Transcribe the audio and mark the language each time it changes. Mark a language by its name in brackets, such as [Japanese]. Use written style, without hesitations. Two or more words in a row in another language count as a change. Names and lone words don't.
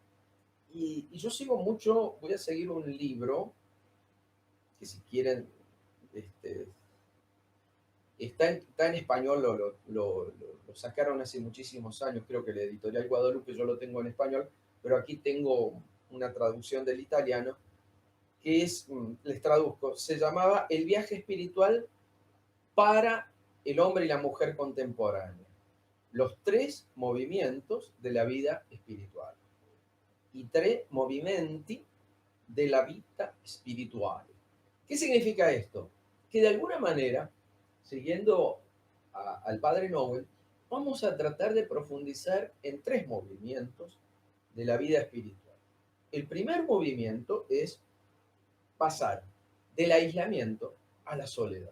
[Spanish] Y yo sigo mucho, voy a seguir un libro que si quieren, está en español, lo sacaron hace muchísimos años, creo que la editorial Guadalupe, yo lo tengo en español, pero aquí tengo una traducción del italiano, que es, les traduzco, se llamaba El viaje espiritual para el hombre y la mujer contemporánea. Los tres movimientos de la vida espiritual. [Italian] I tre movimenti della vita spirituale. [Spanish] ¿Qué significa esto? Que de alguna manera, siguiendo al padre Nouwen, vamos a tratar de profundizar en tres movimientos de la vida espiritual. El primer movimiento es pasar del aislamiento a la soledad.